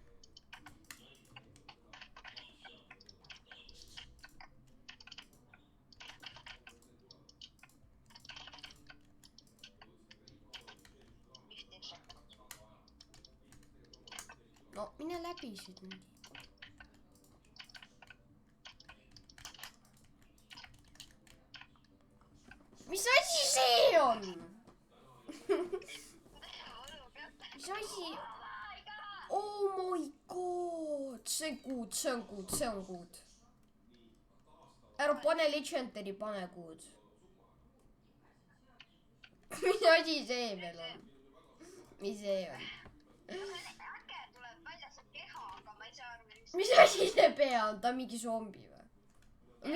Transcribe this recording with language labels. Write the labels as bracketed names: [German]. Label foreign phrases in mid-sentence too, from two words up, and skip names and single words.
[Estonian] no mine läbi siit nüüd . mis asi see on ? mis asi ? [English] oh my god [Estonian] , see on good . ära pane Legendary , pane good . mis asi see veel on ? mis see on ? äge tuleb välja see keha , aga ma ei saa aru , mis mis asi see pea on , ta on mingi zombi või ?